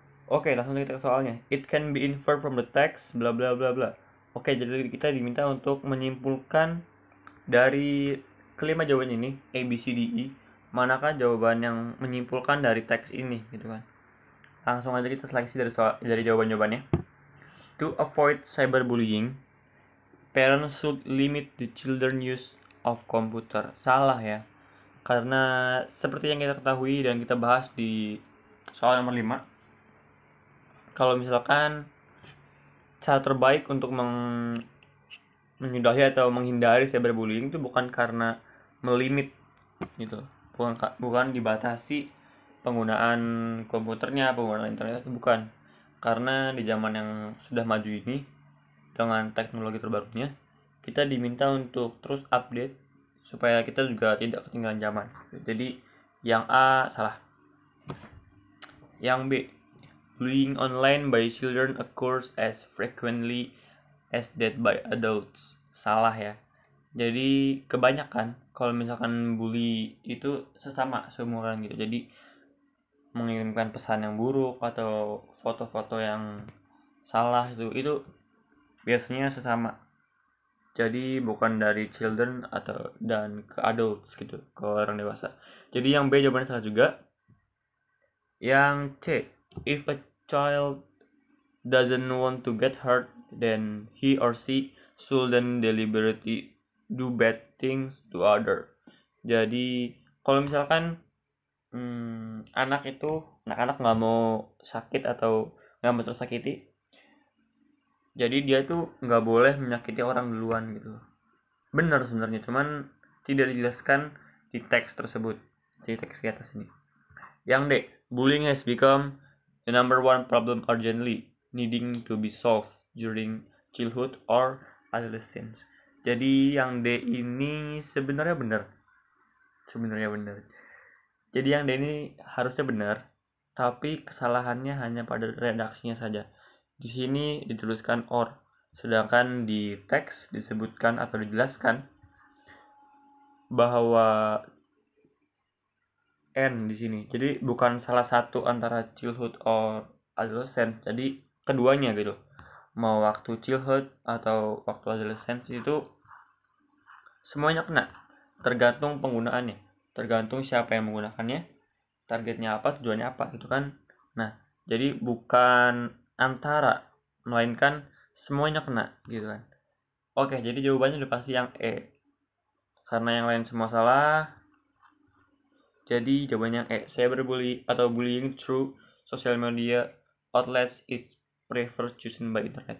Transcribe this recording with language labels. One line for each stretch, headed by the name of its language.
Indonesian: Oke, langsung kita ke soalnya.
English: It can be inferred from the text, bla bla bla bla.
Indonesian: Oke, jadi kita diminta untuk menyimpulkan dari kelima jawaban ini, A, B, C, D, E, manakah jawaban yang menyimpulkan dari teks ini, gitu kan. Langsung aja kita seleksi dari jawaban-jawabannya.
English: To avoid cyberbullying, parents should limit the children use of computer.
Indonesian: Salah ya. Karena seperti yang kita ketahui dan kita bahas di soal nomor 5, kalau misalkan cara terbaik untuk menyudahi atau menghindari cyberbullying itu bukan karena melimit gitu. Bukan dibatasi penggunaan komputernya, penggunaan internet, bukan. Karena di zaman yang sudah maju ini dengan teknologi terbarunya, kita diminta untuk terus update supaya kita juga tidak ketinggalan zaman. Jadi yang A salah. Yang B,
English: bullying online by children occurs as frequently as that by adults.
Indonesian: Salah ya. Jadi kebanyakan kalau misalkan bully itu sesama seumuran gitu. Jadi mengirimkan pesan yang buruk atau foto-foto yang salah itu biasanya sesama. Jadi bukan dari children dan ke adults gitu, ke orang dewasa. Jadi yang B jawabannya salah juga. Yang C,
English: if a child doesn't want to get hurt, then he or she shouldn't deliberately do bad things to other.
Indonesian: Jadi kalau misalkan anak-anak nggak mau sakit atau nggak mau tersakiti, jadi dia tuh nggak boleh menyakiti orang duluan gitu. Benar sebenarnya, cuman tidak dijelaskan di teks tersebut, di teks di atas ini. Yang D,
English: bullying has become the number one problem urgently needing to be solved during childhood or adolescence.
Indonesian: Jadi yang D ini sebenarnya benar. Jadi yang D ini harusnya benar, tapi kesalahannya hanya pada redaksinya saja. Di sini dituliskan or, sedangkan di teks disebutkan atau dijelaskan bahwa N di sini. Jadi bukan salah satu antara childhood or adolescent. Jadi keduanya gitu. Mau waktu childhood atau waktu adolescent itu semuanya kena. Tergantung penggunaannya. Tergantung siapa yang menggunakannya, targetnya apa, tujuannya apa gitu kan. Nah, jadi bukan antara, melainkan semuanya kena gitu kan. Oke, jadi jawabannya udah pasti yang E. Karena yang lain semua salah, jadi jawabannya E.
English: Cyberbullying atau bullying through social media outlets is preferred chosen by internet.